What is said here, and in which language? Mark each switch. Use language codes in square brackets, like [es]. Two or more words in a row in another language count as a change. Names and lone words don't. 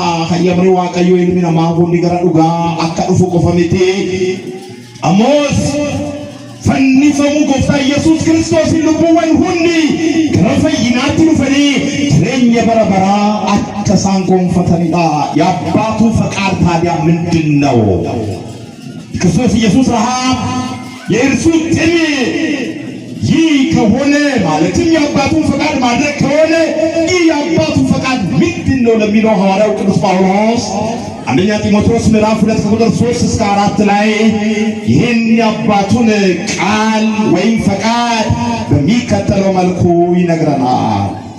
[om] Hayyamni Waaqayyoo ilmi namaa hundi gara dhugaa akka dhufu qofa miti. Amoos fannifamu gooftaa Yesuus Kiristoos lubbuuwwan hundi gara fayyinaatti dhufanii jireenya bara baraa akka isaan gonfatanidha. [am] የአባቱ ፈቃድ ታዲያ ምንድን ነው? ክርስቶስ ኢየሱስ ረሃብ የእርሱ ጥም ይህ ከሆነ ማለትም የአባቱን ፈቃድ ማድረግ ከሆነ ይህ የአባቱ ፈቃድ ምንድን ነው ለሚለው ሐዋርያው ቅዱስ ጳውሎስ አንደኛ ጢሞቴዎስ ምዕራፍ 2 ቁጥር 3 እስከ 4 ላይ ይህን የአባቱን ቃል ወይም ፈቃድ በሚከተለው መልኩ ይነግረናል።